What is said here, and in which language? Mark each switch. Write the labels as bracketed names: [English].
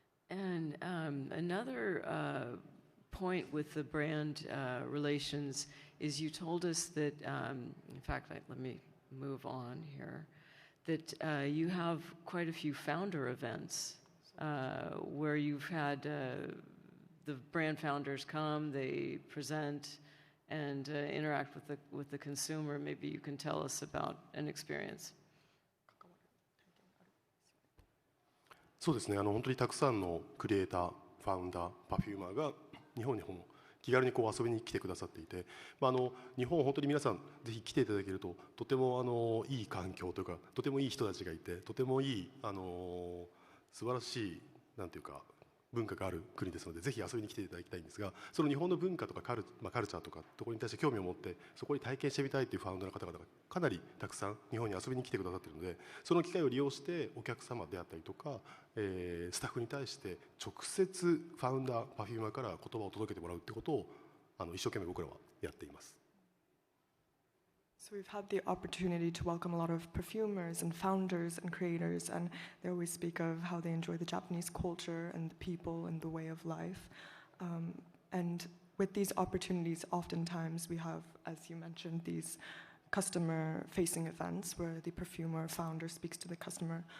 [English] And another point with the brand relations is you told us that, in fact, let me move on here, that you have quite a few founder events where you've had the brand founders come, they present, and interact with the consumer. Maybe you can tell us about an experience. [Japanese] そうですね、本当にたくさんのクリエイター、ファウンダー、パフューマーが日本に気軽に遊びに来てくださっていて、日本本当に皆さんぜひ来ていただけるととてもいい環境というか、とてもいい人たちがいて、とてもいい素晴らしいなんていうか文化がある国ですので、ぜひ遊びに来ていただきたいんですが、その日本の文化とかカルチャーとかところに対して興味を持ってそこに体験してみたいというファウンダーの方々がかなりたくさん日本に遊びに来てくださっているので、その機会を利用してお客様であったりとか、スタッフに対して直接ファウンダーパフューマーから言葉を届けてもらうってことを一生懸命僕らはやっています。 [English] So we've had the opportunity to welcome a lot of perfumers and founders and creators, and they always speak of how they enjoy the Japanese culture and the people and the way of life. And with these opportunities, oftentimes we have, as you mentioned, these customer-facing events where the perfumer founder speaks to the customer.